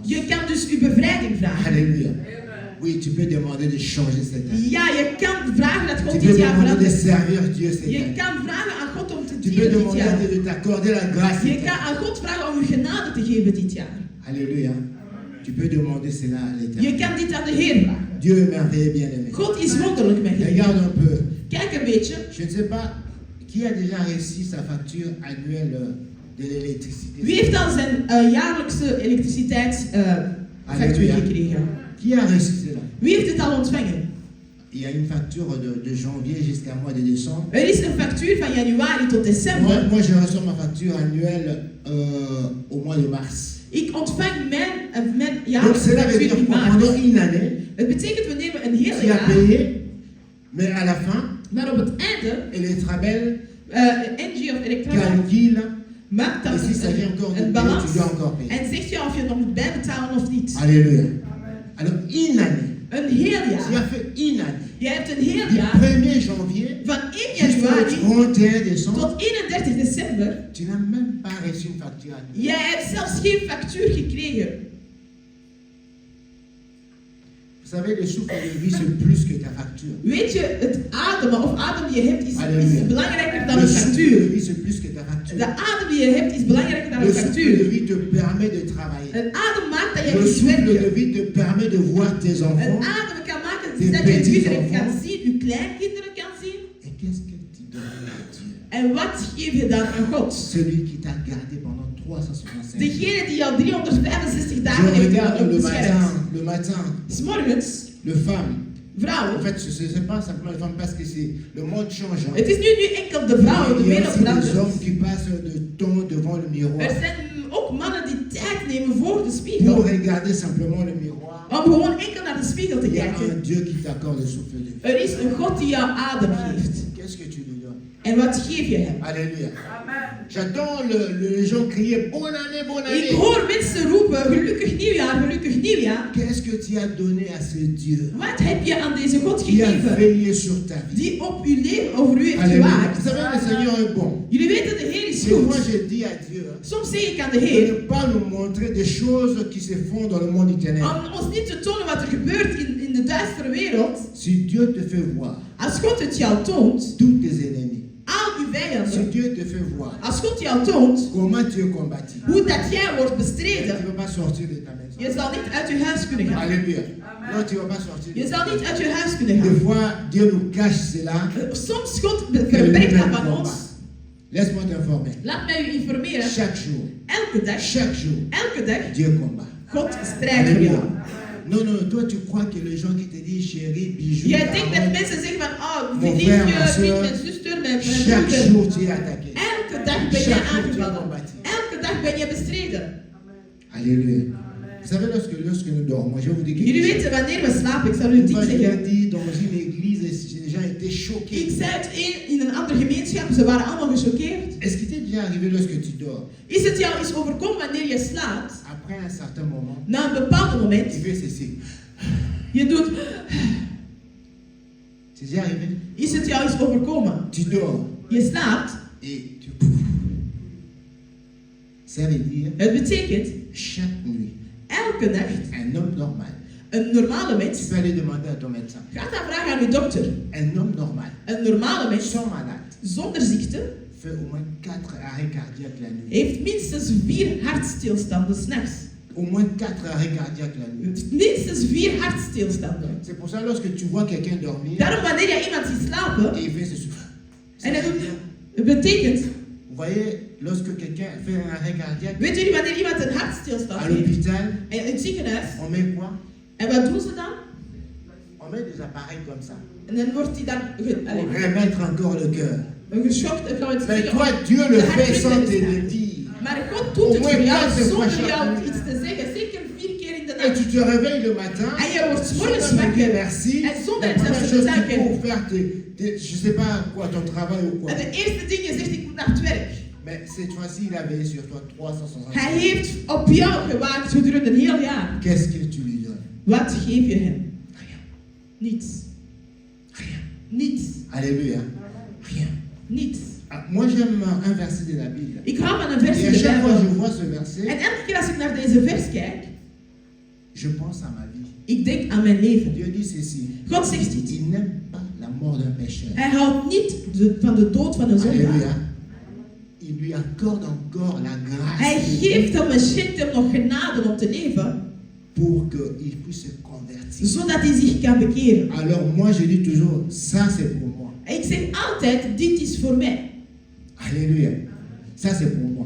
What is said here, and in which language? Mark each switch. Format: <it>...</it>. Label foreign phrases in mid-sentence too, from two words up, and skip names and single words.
<nl>Je kan dus uw bevrijding vragen.</nl> <fr>Alléluia. Oui, tu peux demander de changer cette année.</fr> <nl>Ja, je kan vragen dat</nl> <fr>Tu</fr> <nl>God</nl> <fr>peux</fr> <nl>dit jaar</nl> <fr>demander de</fr> <nl>verandert.</nl> <fr>servir Dieu cette</fr> <nl>Je</nl> <fr>année.</fr> <nl>kan vragen aan God om te</nl> <fr>Tu peux</fr> <nl>dienen dit</nl> <fr>demander</fr> <nl>jaar.</nl> <fr>de t'accorder la grâce.</fr> <nl>Je kan aan God vragen om u genade te geven dit jaar.</nl> <fr>Alléluia. Tu peux demander cela à</fr> <nl>Je</nl> <fr>l'Éternel.</fr> <nl>kan dit aan de Heer vragen.</nl> <fr>Dieu est merveilleux, bien-aimé.</fr> <nl>God is wonderlijk, mijn geliefde.</nl> <fr>Regarde un peu.</fr> <nl>Kijk een beetje.</nl> <fr>Je ne sais pas qui a déjà reçu sa facture annuelle de l'électricité.</fr> <nl>Wie heeft al zijn jaarlijkse elektriciteitsfactuur</nl> <fr>Alléluia.</fr> <nl>gekregen?</nl> <fr>Qui a reçu cela?</fr> <nl>Wie heeft het al ontvangen?</nl> <fr>Il y a une facture de janvier jusqu'à mois de décembre.</fr> <nl>Er is een factuur van januari tot december.</nl> <fr>Moi, je reçois ma facture annuelle au mois de mars.</fr> <nl>Ik ontvang mijn</nl> <fr>Donc</fr> <nl>jaarlijkse</nl> <fr>cela veut</fr> <nl>factuur</nl> <fr>dire</fr> <nl>in</nl> <fr>que</fr> <nl>maart.</nl> <fr>pendant une année,</fr> <nl>Het betekent we nemen een hele</nl> <fr>tu as</fr> <nl>jaar,</nl> <fr>payé, mais à la fin,</fr> <nl>maar op het einde,</nl> <fr>Electrabel</fr> <nl>NG of Electrabel</nl> <fr>calcule,</fr> <nl>maakt</nl> <fr>et</fr> <nl>dat</nl> <fr>s'il s'agit encore de</fr> <nl>een</nl> <fr>payer,</fr> <nl>balans</nl> <fr>tu dois encore payer.</fr> <nl>en zegt je of je nog moet bijbetalen of niet.</nl> <fr>Alléluia. Alors, une année.</fr> <nl>Een heel</nl> <fr>Tu</fr> <nl>jaar.</nl> <fr>as fait une année.</fr> <nl>Je hebt een heel</nl> <fr>Du</fr> <nl>jaar</nl> <fr>1er janvier</fr> <nl>van 1</nl> <fr>jusqu'au</fr> <nl>januari</nl> <fr>31 décembre,</fr> <nl>tot 31 december.</nl> <fr>tu n'as même pas reçu une facture annuelle.</fr> <nl>Jij hebt zelfs geen factuur gekregen.</nl> <fr>Vous Vous savez, le souffle de vie, c'est plus que ta facture.</fr> <nl>Weet je, het ademen of adem die je hebt Halleluja. is belangrijker dan</nl> <fr>Le</fr> <nl>een</nl> <fr>souffle de</fr> <nl>factuur.</nl> <fr>vie, c'est plus que ta facture.</fr> <nl>De adem die je hebt is belangrijker dan</nl> <fr>Le</fr> <nl>een</nl> <fr>souffle de</fr> <nl>factuur.</nl> <fr>vie te permet de travailler.</fr> <nl>Een adem maakt dat je</nl> <fr>Le</fr> <nl>kunt</nl> <fr>souffle de</fr> <nl>werken.</nl> <fr>vie te permet de voir tes</fr> <nl>Een</nl> <fr>enfants.</fr> <nl>adem kan maken</nl> <fr>Tes</fr> <nl>dat je het</nl> <fr>petits</fr> <nl>weer kan</nl> <fr>enfants.</fr> <nl>zien, je kleinkinderen kan zien.</nl> <fr>Et qu'est-ce que tu donnes à Dieu?</fr> <nl>En wat geef je dan aan God?</nl> <fr>Celui qui t'a gardé pendant 365 jours.</fr> <nl>Degene die jou 365</nl> <fr>Je</fr> <nl>dagen heeft</nl> <fr>regarde</fr> <nl>beschermd.</nl> <fr>le matin,</fr> <nl>'S morgens,</nl> <fr>le femme. En</fr> <nl>vrouwen.</nl> <fr>fait, ce n'est pas simplement les femmes parce que le monde change. Hein.</fr> <nl>Het is nu enkel de vrouwen, de</nl> <fr>Il y a</fr> <nl>wereld</nl> <fr>aussi des</fr> <nl>verandert.</nl> <fr>hommes qui passent de temps devant le miroir</fr> <nl>Er zijn ook mannen die tijd nemen voor de</nl> <fr>pour</fr> <nl>spiegel.</nl> <fr>regarder simplement le miroir.</fr> <nl>Om gewoon enkel naar de spiegel te</nl> <fr>Il y a un</fr> <nl>kijken.</nl> <fr>Dieu qui t'accorde le souffle de vie.</fr> <nl>Er is een God die jou adem geeft.</nl> <fr>Qu'est-ce que tu lui donnes?</fr> <nl>En wat geef je hem?</nl> <fr>Alléluia. J'attends les gens crier bonne année, bonne</fr> <nl>Ik</nl> <fr>année.</fr> <nl>hoor mensen roepen, gelukkig nieuwjaar, gelukkig nieuwjaar.</nl> <fr>Qu'est-ce que tu as donné à ce Dieu</fr> <nl>Wat heb je aan deze God</nl> <fr>qui a</fr> <nl>gegeven?</nl> <fr>veillé sur ta vie?</fr> <nl>Die op uw leven, over u heeft</nl> <fr>Alléluia.</fr> <nl>gewaakt.</nl> <fr>Vous savez, le Seigneur est bon.</fr> <nl>Jullie weten, de Heer is</nl> <fr>Et moi,</fr> <nl>goed.</nl> <fr>je dis à Dieu</fr> <nl>Soms zeg ik aan de</nl> <fr>de</fr> <nl>Heer,</nl> <fr>ne pas nous montrer des choses qui se font dans le monde du ténèbres.</fr> <nl>om ons niet te tonen wat er gebeurt in de duistere wereld.</nl> <fr>Si Dieu te fait voir</fr> <nl>Als God het jou toont,</nl> <fr>tous tes ennemis,</fr> <nl>al uw</nl> <fr>si</fr> <nl>vijanden,</nl> <fr>Dieu te fait voir</fr> <nl>als God jou toont</nl> <fr>comment tu es combattu,</fr> <nl>hoe dat jij wordt</nl> <fr>tu ne</fr> <nl>bestreden,</nl> <fr>peux pas sortir de ta maison.</fr> <nl>je zal niet uit je huis kunnen gaan.</nl> <fr>Alléluia. Non, tu ne vas pas sortir.</fr> <nl>Je zal niet uit je huis kunnen</nl> <fr>Des</fr> <nl>gaan.</nl> <fr>fois, Dieu nous cache cela.</fr> <nl>Soms God</nl> <fr>que</fr> <nl>verbergt dat</nl> <fr>lui-même</fr> <nl>van ons.</nl> <fr>combat. Laisse-moi t'informer.</fr> <nl>Laat mij u informeren.</nl> <fr>Chaque jour,</fr> <nl>Elke dag,</nl> <fr>Dieu combat.</fr> <nl>God strijdt voor jou.</nl> <fr>Alléluia. Non, non, toi tu crois que les gens qui te disent chérie, bijou,</fr> <nl>Jij denkt dat</nl> <fr>caron,</fr> <nl>mensen zeggen van, oh,</nl> <fr>Mon</fr> <nl>vriendje,</nl> <fr>frère, ma</fr> <nl>vriend,</nl> <fr>soeur,</fr> <nl>mijn zuster, mijn</nl> <fr>chaque</fr> <nl>broeder.</nl> <fr>jour tu es attaqué.</fr> <nl>Elke dag ben je</nl> <fr>Chaque jour tu es</fr> <nl>aangevallen.</nl> <fr>combattu.</fr> <nl>Elke dag ben je bestreden.</nl> <fr>Alléluia. Vous savez, lorsque nous dormons, je vais vous dire quelque</fr> <nl>Jullie</nl> <fr>chose.</fr> <nl>weten wanneer we slapen, ik zal u het</nl> <fr>Moi,</fr> <nl>niet</nl> <fr>je l'ai</fr> <nl>zeggen.</nl> <fr>dit dans une église et les gens étaient</fr> <nl>Ik</nl> <fr>choqués.</fr> <nl>zei het in een andere gemeenschap, ze waren allemaal gechoqueerd.</nl> <fr>Est-ce qu'il t'est déjà arrivé lorsque tu dors,</fr> <nl>Is het jou eens overkomen wanneer je slaapt,</nl> <fr>après un certain moment,</fr> <nl>na een bepaald moment,</nl> <fr>tu fais ceci?</fr> <nl>je doet,</nl> <fr>C'est déjà arrivé?</fr> <nl>is het jou eens overkomen?</nl> <fr>Tu dors</fr> <nl>Je slaapt,</nl> <fr>et tu... Ça veut dire,</fr> <nl>het betekent,</nl> <fr>chaque nuit,</fr> <nl>elke nacht,</nl> <fr>un homme normal,</fr> <nl>een normale</nl> <fr>tu</fr> <nl>mens,</nl> <fr>peux aller demander à ton médecin,</fr> <nl>gaat dan vragen aan uw dokter,</nl> <fr>un homme normal,</fr> <nl>een normale mens,</nl> <fr>sans malade,</fr> <nl>zonder ziekte,</nl> <fr>fait au moins 4 arrêts cardiaques la nuit.</fr> <nl>heeft minstens 4 hartstilstanden s'nachts.</nl> <fr>Au moins 4 arrêts cardiaques la nuit.</fr> <nl>Minstens 4 hartstilstanden.</nl> <fr>C'est pour ça, lorsque tu vois quelqu'un dormir,</fr> <nl>Daarom wanneer je iemand ziet slapen,</nl> <fr>et il fait ceci.</fr> <nl>en hij doet, het betekent,</nl> <fr>Vous voyez, lorsque quelqu'un fait un arrêt cardiaque</fr> <nl>weet jullie wanneer iemand een hartstilstand</nl> <fr>à</fr> <nl>heeft,</nl> <fr>l'hôpital,</fr> <nl>en in het ziekenhuis,</nl> <fr>on met quoi?</fr> <nl>en wat doen ze dan?</nl> <fr>On met des appareils comme ça.</fr> <nl>En dan wordt hij dan</nl> <fr>Pour remettre encore le cœur.</fr> <nl>geschokt, en gaan we het</nl> <fr>Mais</fr> <nl>zeggen,</nl> <fr>toi, Dieu le</fr> <nl>de</nl> <fr>fait</fr> <nl>hartritme</nl> <fr>sans te</fr> <nl>is</nl> <fr>le</fr> <nl>daar.</nl> <fr>dire.</fr> <nl>Maar God doet het</nl> <fr>Au</fr> <nl>voor</nl> <fr>moins</fr> <nl>jou</nl> <fr>4 fois</fr> <nl>zonder</nl> <fr>chaque</fr> <nl>jou</nl> <fr>nuit.</fr> <nl>iets te zeggen, zeker 4 keer in de</nl> <fr>Et tu</fr> <nl>nacht.</nl> <fr>te réveilles le matin,</fr> <nl>En je wordt 's morgens</nl> <fr>sans te dire</fr> <nl>wakker.</nl> <fr>merci.</fr> <nl>En zonder</nl> <fr>La</fr> <nl>het</nl> <fr>première</fr> <nl>zelfs</nl> <fr>chose</fr> <nl>te</nl> <fr>qu'il</fr> <nl>zeggen.</nl> <fr>faut faire, je sais pas quoi, ton travail ou quoi.</fr> <nl>En de eerste ding, je zegt, ik moet naar het werk.</nl> <fr>Mais cette fois-ci, il a veillé sur toi 365</fr> <nl>Hij</nl> <fr>jours.</fr> <nl>heeft op jou gewaakt gedurende een heel jaar.</nl> <fr>Qu'est-ce que tu lui donnes?</fr> <nl>Wat geef je hem?</nl> <fr>Rien.</fr> <nl>Niets.</nl> <fr>Rien.</fr> <nl>Niets.</nl> <fr>Alléluia. Rien.</fr> <nl>Niets.</nl> <fr>Ah, moi, j'aime un verset de la Bible.</fr> <nl>Ik hou van een vers</nl> <fr>Et</fr> <nl>in</nl> <fr>à</fr> <nl>de</nl> <fr>chaque fois que je</fr> <nl>Bijbel.</nl> <fr>vois ce verset,</fr> <nl>En elke keer als ik naar deze vers kijk,</nl> <fr>je pense à ma vie.</fr> <nl>ik denk aan mijn leven.</nl> <fr>Dieu dit ceci.</fr> <nl>God zegt dit.</nl> <fr>Il n'aime pas la mort d'un pécheur.</fr> <nl>Hij houdt niet van de dood van een zondaar.</nl> <fr>Alléluia. Il lui accorde encore la grâce</fr> <nl>Hij geeft hem en schenkt hem nog genade om te leven,</nl> <fr>pour qu'il puisse se convertir.</fr> <nl>zodat hij zich kan bekeren.</nl> <fr>Alors moi, je dis toujours, ça c'est pour moi.</fr> <nl>En ik zeg altijd, dit is voor mij.</nl> <fr>Alléluia. Ça c'est pour moi.</fr>